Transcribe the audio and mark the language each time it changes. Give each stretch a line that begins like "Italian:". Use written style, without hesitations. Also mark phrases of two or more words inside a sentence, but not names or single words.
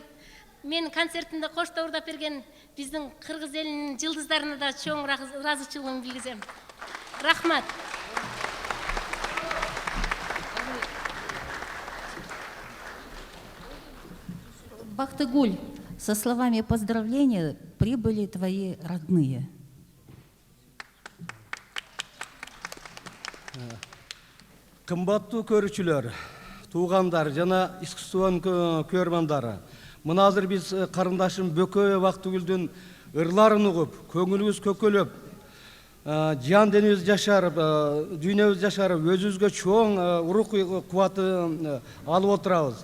Kyrgyz: Мен концертинде коштоордап берген биздин кыргыз элинин жылдыздарына да чоң ыраазычылыгымды билгизем. Рахмат.
Russian: Бахтыгуль, со словами поздравления прибыли твои родные.
Kyrgyz: Кымбаттуу көрүүчүлөр, туугандар жана искусствонун көрөрмандары. Мына азыр биз карындашым Бөкөй Бактыгүлдүн ырларын угуп, көңүлүбүз көкөлөп, жан денибиз жашарып, дүйнөбүз жашарып, өзүбүзгө чоң рух кубаты алып отурабыз.